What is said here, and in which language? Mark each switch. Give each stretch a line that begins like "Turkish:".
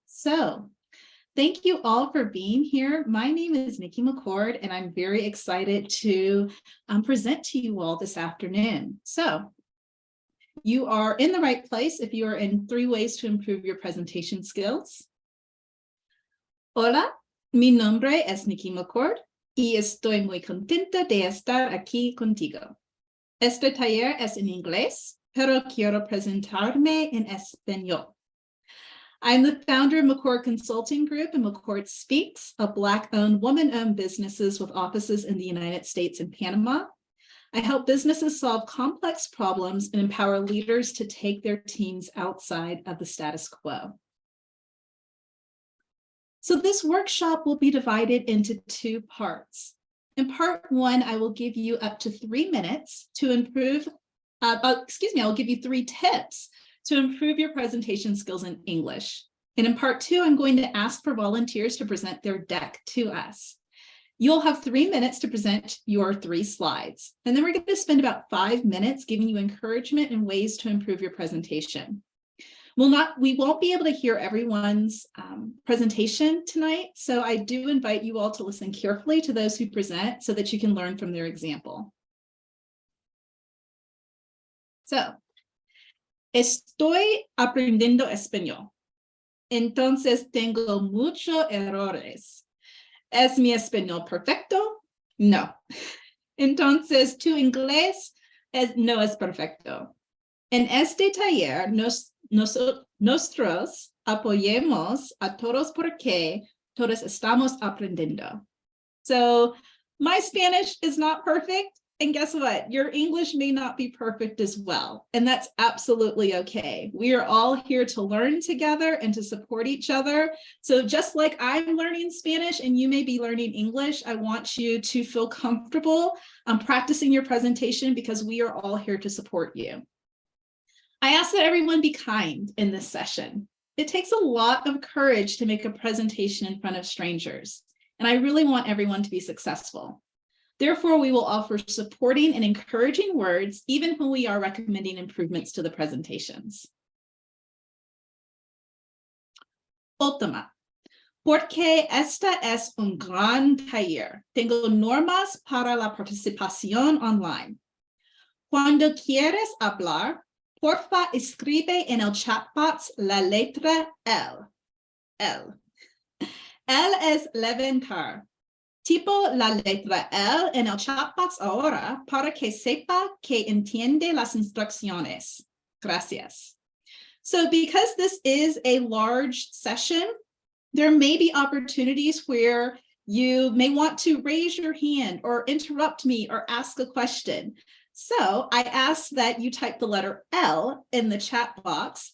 English: So thank you all for being here. My name is Nikki McCord, and I'm very excited to present to you all this afternoon. So you are in the right place if you are in 3 ways to improve your presentation skills.
Spanish: Hola, mi nombre es Nikki McCord y estoy muy contenta de estar aquí contigo. Este taller es en inglés, pero quiero presentarme en español.
English: I'm the founder of McCord Consulting Group and McCord Speaks, a Black-owned, woman-owned businesses with offices in the United States and Panama. I help businesses solve complex problems and empower leaders to take their teams outside of the status quo. So this workshop will be divided into 2 parts. In part 1, I will give you up to 3 minutes to improve, I'll give you 3 tips to improve your presentation skills in English. And in part 2, I'm going to ask for volunteers to present their deck to us. You'll have 3 minutes to present your 3 slides. And then we're going to spend about 5 minutes giving you encouragement and ways to improve your presentation. We won't be able to hear everyone's presentation tonight, so I do invite you all to listen carefully to those who present so that you can learn from their example.
Spanish: So, estoy aprendiendo español, entonces tengo muchos errores. ¿Es mi español perfecto? No. Entonces, tu inglés no es perfecto. En este taller, nosotros apoyemos a todos porque todos estamos aprendiendo.
English: So my Spanish is not perfect, and guess what? Your English may not be perfect as well, and that's absolutely okay. We are all here to learn together and to support each other. So just like I'm learning Spanish and you may be learning English, I want you to feel comfortable practicing your presentation because we are all here to support you. I ask that everyone be kind in this session. It takes a lot of courage to make a presentation in front of strangers, and I really want everyone to be successful. Therefore, we will offer supporting and encouraging words even when we are recommending improvements to the presentations.
Spanish: Última, porque esta es un gran taller. Tengo normas para la participación online. Cuando quieres hablar, porfa, escribe en el chat box la letra L. L. L es levantar. Tipo la letra L en el chat box ahora para que sepa que entiende las instrucciones. Gracias.
English: So because this is a large session, there may be opportunities where you may want to raise your hand or interrupt me or ask a question. So I ask that you type the letter L in the chat box.